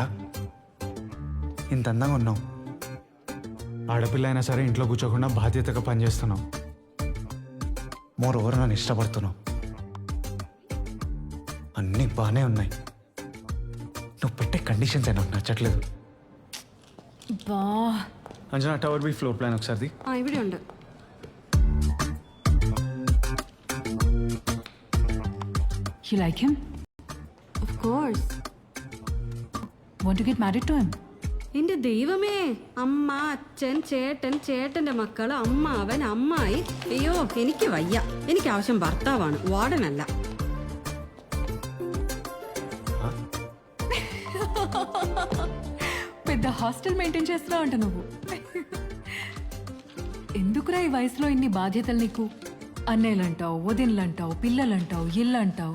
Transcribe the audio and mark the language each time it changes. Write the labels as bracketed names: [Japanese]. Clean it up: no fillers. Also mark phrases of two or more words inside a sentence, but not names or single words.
[Telugu] ఇంత అందంగా ఉన్నావు, ఆడపిల్ల అయినా సరే ఇంట్లో కూర్చోకుండా బాధ్యతగా పనిచేస్తున్నావు. [English] more over [Telugu] నన్ను ఇష్టపడుతున్నావు. అన్నీ బాగానే ఉన్నాయి. నువ్వు పెట్టే కండిషన్స్ నాకు నచ్చట్లేదు. బా అంజనా, [English] tower B floor plan [Telugu] ఒకసారిది. [Malayalam] ഇവിടെ ഉണ്ട്. [English] you like him? Of course. want to get married to him? [Malayalam] എന്റെ ദൈവമേ, അമ്മ, അച്ഛൻ, ചേട്ടൻ, ചേട്ടന്റെ മക്കള്, അമ്മാവൻ, അമ്മായി. അയ്യോ, എനിക്ക് വയ്യ. എനിക്ക് ആവശ്യം ഭർത്താവാണ്, വാർഡനല്ല. [Telugu] పెద్ద [English] hostel maintain [Telugu] చేస్తున్నావు అంట నువ్వు. ఎందుకురా ఈ వయసులో ఇన్ని బాధ్యతలు నీకు? అన్నయ్యలంటావు, వదినలంటావు, పిల్లలంటావు, ఇల్లు అంటావు.